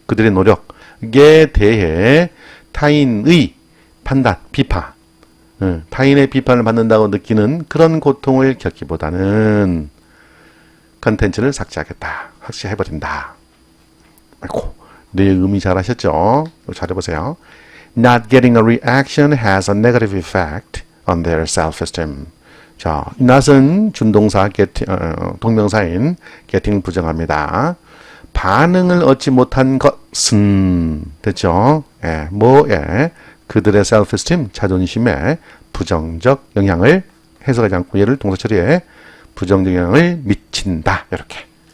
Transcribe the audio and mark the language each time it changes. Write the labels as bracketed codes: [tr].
[ko] 그들의 노력에 대해 타인의 판단, 비판. 타인의 비판을 받는다고 느끼는 그런 고통을 겪기보다는 컨텐츠를 삭제하겠다. 삭제해버린다. 아이고, 내 의미 잘 하셨죠? 잘해보세요. [en] Not getting a reaction has a negative effect on their self-esteem. [ko] 자, not은 준동사, 동명사인 getting 부정합니다. 반응을 얻지 못한 것은 됐죠? 예, 뭐에 그들의 self-esteem, 자존심에 부정적 영향을 해석하지 않고 얘를 동사 처리에 부정적 영향을 미친다. 이렇게.